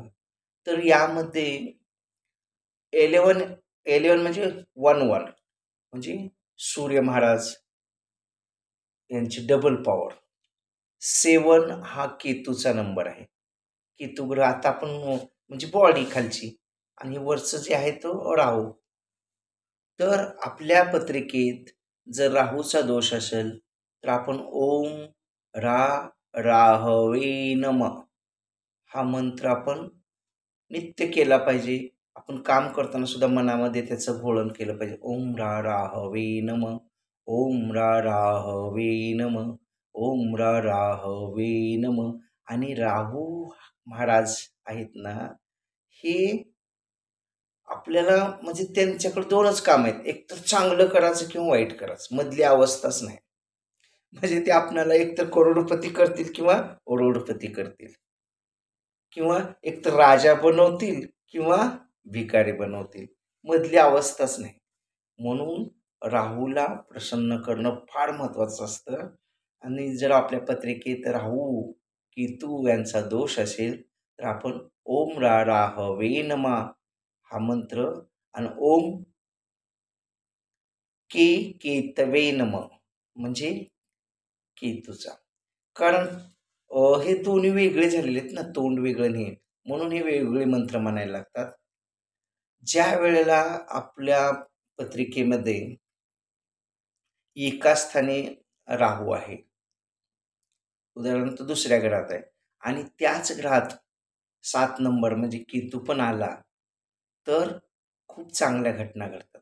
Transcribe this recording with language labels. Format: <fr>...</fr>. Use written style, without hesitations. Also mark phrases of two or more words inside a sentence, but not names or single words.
<mr>तर यामध्ये 11 11 म्हणजे 11 म्हणजे सूर्य महाराज यांची डबल पॉवर. 7 हा केतूचा नंबर आहे. केतू ग्रह आता आपण म्हणजे बॉडी खालची आणि वरचं जे आहे तो राहू. तर आपल्या पत्रिकेत जर राहूचा दोष असेल, तर आपण</mr> <sa>ओम राहवे नमः</sa> <mr>हा मंत्र आपण नित्य केला पाहिजे. आपण काम करताना सुद्धा मनामध्ये त्याचं घोळण केलं पाहिजे.</mr> <sa>ओम राहवे नमः, ओम राहवे नमः, ओम राहवे नमः.</sa> <mr>आणि राहू महाराज आहेत ना, हे आपल्याला म्हणजे त्यांच्याकडे 2च काम आहेत. एक तर चांगलं करायचं किंवा वाईट करायचं. मधली अवस्थाच नाही. म्हणजे ते आपल्याला एकतर करोडपती करतील किंवा अरोडपती करतील. किंवा एकतर राजा बनवतील किंवा भिकारी बनवतील. मधली अवस्थाच नाही. म्हणून राहूला प्रसन्न करणं फार महत्त्वाचं असतं आणि जर आपल्या पत्रिकेत राहू, केतू यांचा दोष असेल, तर आपण</mr> <sa>ओम राहवे नमः</sa> <mr>हा मंत्र आणि</mr> <sa>ओम केतवे नमः</sa> <mr>म्हणजे केतूचा. कारण हे दोन्ही वेगळे झालेले आहेत ना, तोंड वेगळं आणि हे. म्हणून हे वेगवेगळे मंत्र म्हणायला लागतात. ज्यावेळेला आपल्या पत्रिकेमध्ये एका स्थानी राहू आहे, उदाहरणार्थ दुसऱ्या घरात आहे आणि त्याच घरात 7 नंबर म्हणजे केतू पण आला, तर खूप चांगल्या घटना घडतात.</mr>